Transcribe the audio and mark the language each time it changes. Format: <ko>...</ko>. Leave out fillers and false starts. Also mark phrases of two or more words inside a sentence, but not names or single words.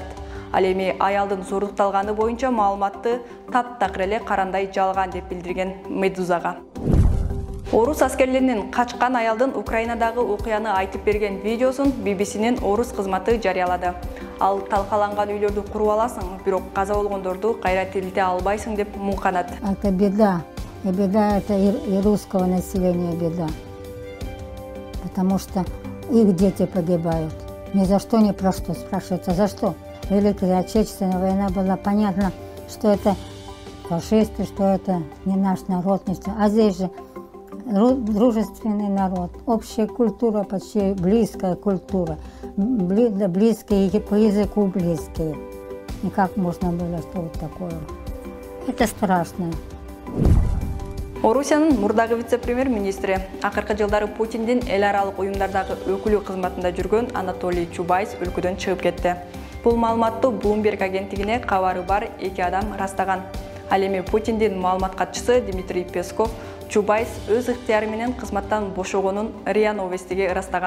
<ky>Ал эми аялдын зордукталганы боюнча маалыматты таптакыр эле карандай жалган деп билдирген Медузага. Орус аскерлеринин качкан аялдын Украинадагы окуяны айтып берген видеосун BBC-нин орус кызматы жарыялады. Ал талкаланган үйлөрдү куруп аласың, бирок каза болгондорду кайра тирилте албайсың деп муңканат.</ky> <ru>Это беда. И беда это и русского населения беда. Потому что их дети погибают. Ни за что, ни про что спрашивается. За что? Великая Отечественная война была понятно, что это фашисты, что это не наш народ, не что. А здесь же дружественный народ, общая культура, почти близкая культура, близкие по языку близкие. И как можно было, что вот такое? Это страшно.</ru> <ky>Орусиянын мурдагы вице-премьер-министри, акыркы жылдары Путиндин эл аралык уюмдардагы өкүлү кызматында жүргөн Анатолий Чубайс өлкөдөн чыгып кетти. Бул маалыматты Bloomberg агенттигине кабары бар 2 адам растаган. Ал эми Путиндин маалымат катчысы Дмитрий Песков Чубайс өз ыктыяры менен кызматтан бошогонун РИА Новостиге ырастаган.</ky>